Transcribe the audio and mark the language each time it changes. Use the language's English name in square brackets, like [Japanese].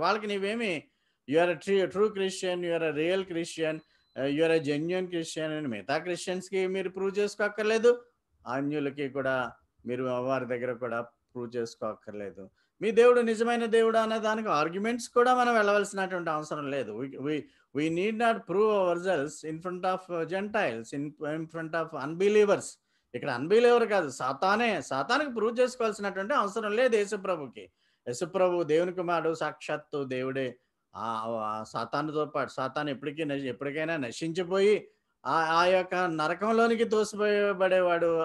[Telugu] వాళ్ళకి నీవేమి [English] you are true Christian, you are real Christian, you are genuine Christian [Telugu] అని మిగతా క్రిస్టియన్స్కి మీరు ప్రూవ్ చేసుకోక్కర్లేదు. అన్యులకి కూడా మీరు వారి దగ్గర కూడా ప్రూవ్ చేసుకోక్కర్లేదు. మీ దేవుడు నిజమైన దేవుడు అనే దానికి ఆర్గ్యుమెంట్స్ కూడా మనం వెళ్ళవలసినటువంటి అవసరం లేదు. [English] we need not prove ourselves in front of Gentiles, in front of unbelievers. [Telugu] ఇక్కడ అన్బిలీవర్ కాదు, సాతానికి ప్రూవ్ చేసుకోవాల్సినటువంటి అవసరం లేదు యేసుప్రభుకి. యేసుప్రభు దేవుని కుమారుడు, సాక్షాత్తు దేవుడే. సాతానుతో పాటు సాతాను ఎప్పటికైనా నశించిపోయి ఆ యొక్క నరకంలోనికి తోసిపోయబడేవాడు.